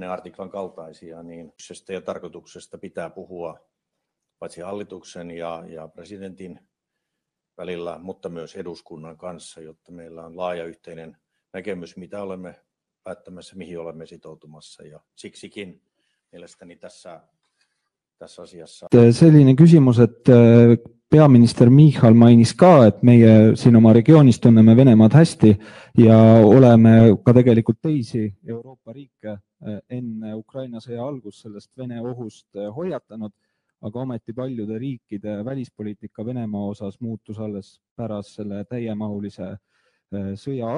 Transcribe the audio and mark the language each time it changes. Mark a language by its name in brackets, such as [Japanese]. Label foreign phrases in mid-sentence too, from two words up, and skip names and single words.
[Finnish] artiklan kaltaisia, niin ja tarkoituksesta pitää puhua paitsi hallituksen ja presidentin välillä, mutta myös eduskunnan kanssa, jotta meillä on laaja yhteinen näkemys, mitä olemme päättämässä, mihin olemme sitoutumassa. Ja siksikin mielestäni tässä asiassa. [Estonian] Selline küsimus, et peaminister Michal mainis ka, et meie siin oma regioonis tunneme Venemaad hästi ja oleme ka tegelikult teisi Euroopa riike enne Ukraina sõja algust sellest Vene ohust hoiatanud, aga ometi paljude riikide välispoliitika Venemaa osas muutus alles pärast selle täiemahulise sõja algust.